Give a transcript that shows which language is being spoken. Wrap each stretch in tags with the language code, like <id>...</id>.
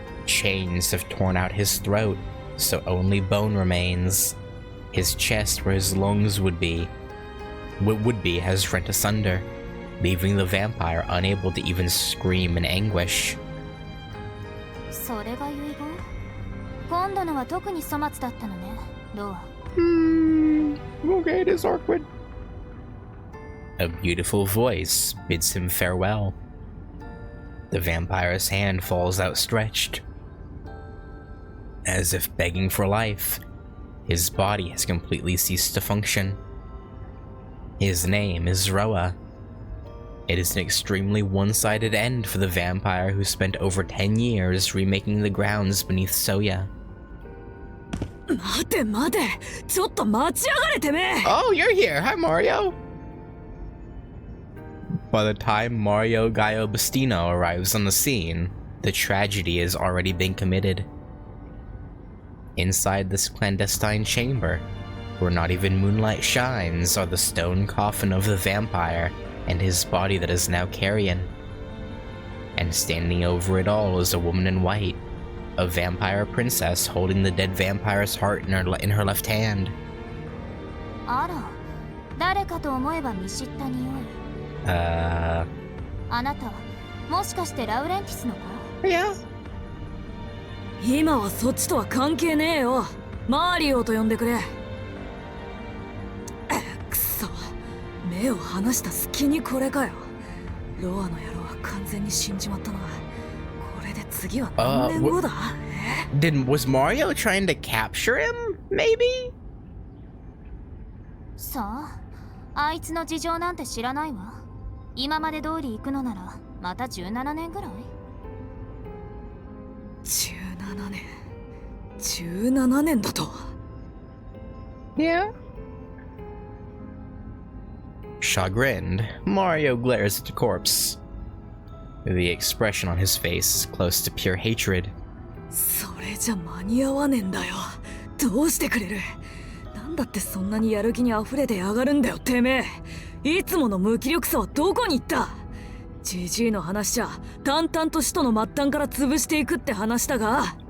<en>Chains have torn out his throat, so only bone remains. His chest, where his lungs would be, has rent asunder, leaving the vampire unable to even scream in anguish.</en> <ja>それが遺言？今度のは特に粗末だったのね、ロア。</ja> <en>Okay, it is Arcueid. A beautiful voice bids him farewell. The vampire's hand falls outstretched, as if begging for life. His body has completely ceased to function. His name is Roa. It is an extremely one-sided end for the vampire who spent over 10 years remaking the grounds beneath Soya. Oh, you're here! Hi, Mario! By the time Mario Gaio Bustino arrives on the scene, the tragedy has already been committed. Inside this clandestine chamber, where not even moonlight shines, are the stone coffin of the vampire and his body that is now carrion. And standing over it all is a woman in white, a vampire princess holding the dead vampire's heart in her left hand.</en> <ja>あら、誰かと思えば見知った匂い。あなた、もしかしてラウレンティスの子？</ja> <en>Yeah.</en> <ja>今はそっちとは関係ねえよ。マリオと呼んでくれ。くそ、目を離した隙にこれかよ。ロアの野郎は完全に死んじまったな。これで次は何年後だ</ja> <en>？Was Mario trying to capture him? Maybe?</en> <ja>さあ、あいつの事情なんて知らないわ。今まで通り行くのならまた17年ぐらい？17年。17年だと。</ja> <en>Yeah. Chagrined, Mario glares at the corpse. The expression on his face is close to pure hatred.</en> <ja>それじゃ間に合わねえんだよ。どうしてくれる？なんだってそんなにやる気に溢れてやがるんだよ、てめえ。いつもの無気力さはどこに行った？ジジイの話じゃ淡々と使徒の末端から潰していくって話だが。</ja>